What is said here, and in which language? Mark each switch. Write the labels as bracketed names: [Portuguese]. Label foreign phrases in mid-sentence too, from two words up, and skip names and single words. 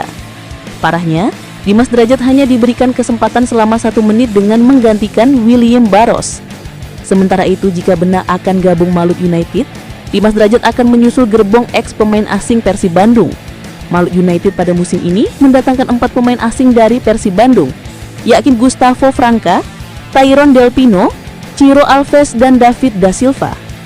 [Indonesian] Parahnya, Dimas Derajat hanya diberikan kesempatan selama 1 menit dengan menggantikan William Barros. Sementara itu, jika benar akan gabung Malut United, Dimas Derajat akan menyusul gerbong ex pemain asing Persib Bandung. Malut United pada musim ini mendatangkan 4 pemain asing dari Persib Bandung, yakni Gustavo Franca, Tyrone Del Pino, Ciro Alves, dan David da Silva.